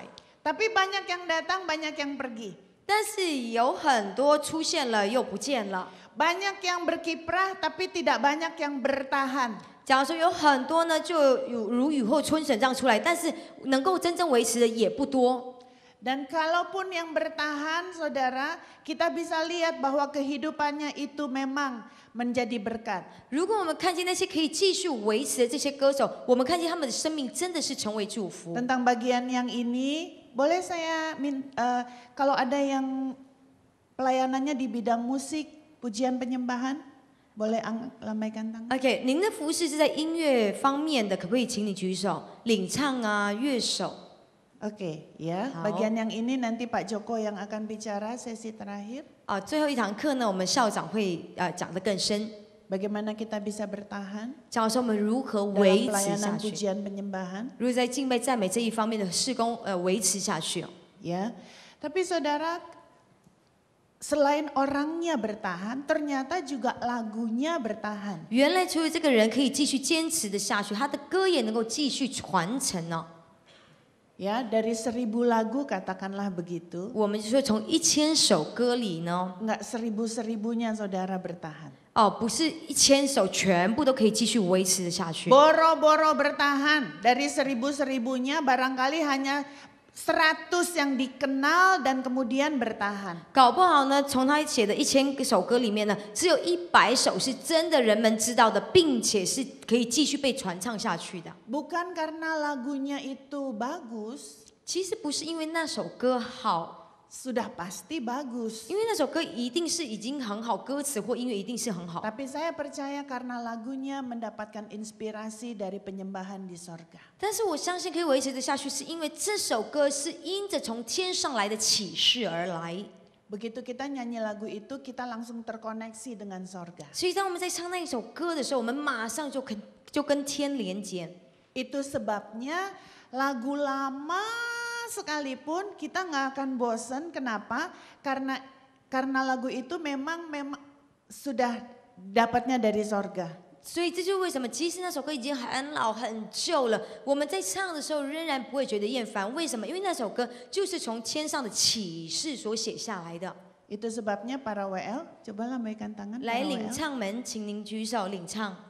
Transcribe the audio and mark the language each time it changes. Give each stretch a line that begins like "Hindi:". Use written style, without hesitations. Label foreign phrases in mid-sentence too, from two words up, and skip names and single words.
Indonesian: Tapi banyak yang datang, banyak yang pergi.
Chinese: 但是有很多出现了又不见了。
Indonesian: Banyak yang berkiprah, tapi tidak banyak yang bertahan.
Chinese: 假如说有很多呢，就有如雨后春笋这样出来，但是能够真正维持的也不多。
Indonesian: Dan kalaupun yang bertahan, saudara, kita bisa lihat bahwa kehidupannya itu memang menjadi berkat.
Chinese: 如果我们看见那些可以继续维持的这些歌手，我们看见他们的生命真的是成为祝福。
Indonesian: Tentang bagian yang ini, boleh saya kalau ada yang pelayanannya di bidang musik, pujian penyembahan, boleh lambaikan tangan.
Chinese: OK， 您的服事是在音乐方面的，可不可以请你举手？领唱啊，乐手。
Indonesian: Oke, ya.
Chinese: Hao.
Indonesian: Bagian yang ini nanti Pak Joko yang akan bicara sesi terakhir.
Chinese: 啊，最后一堂课呢，我们校长会讲得更深。
Indonesian: Bagaimana kita bisa bertahan
Chinese: 讲说我们如何
Indonesian: dalam
Chinese: 维持下
Indonesian: pelayanan
Chinese: 去，
Indonesian: pujian penyembahan,
Chinese: 如何在敬拜赞美这一方面的事工维持下去。
Indonesian: ya. Tapi saudara, selain orangnya bertahan, ternyata juga lagunya bertahan.
Chinese: 原来除了这个人可以继续坚持的下去，他的歌也能够继续传承呢。
Indonesian: Ya, dari 1000 lagu katakanlah begitu.
Chinese: 我们就说从1000首歌里呢，
Indonesian: Enggak 1000-1000-nya saudara bertahan.
Chinese: 哦，不是1000首全部都可以继续维持的下去。
Indonesian: Boro-boro bertahan. Dari 1000-1000-nya barangkali hanya 100 yang dikenal dan kemudian bertahan.
Chinese: 搞不好呢，从他写的1000首歌里面呢，只有100首是真的人们知道的，并且是可以继续被传唱下去的。
Indonesian: Bukan karena lagunya itu bagus,
Chinese: 其实不是因为那首歌好，
Indonesian: sudah pasti bagus.
Chinese: 因为那首歌一定是已经很好，歌词或音乐一定是很好。
Indonesian: Tapi saya percaya karena lagunya mendapatkan inspirasi dari penyembahan di sorga.
Chinese: 但是我相信可以维持得下去，是因为这首歌是因着从天上来的启示而来。
Indonesian: Begitu kita nyanyi lagu itu, kita langsung terkoneksi dengan sorga.
Chinese: 所以当我们在唱那一首歌的时候，我们马上就跟天连接。
Indonesian: Itu sebabnya lagu lama sekalipun kita nggak akan bosan. Kenapa? Karena lagu itu memang sudah dapatnya dari sorga.
Chinese: 所以这就是为什么，即使那首歌已经很老很旧了，我们在唱的时候仍然不会觉得厌烦。为什么？因为那首歌就是从天上的启示所写下来的。
Indonesian: Itu sebabnya para WL, coba lambaikan tangan.
Chinese: 来
Indonesian: para
Chinese: 领
Indonesian: WL.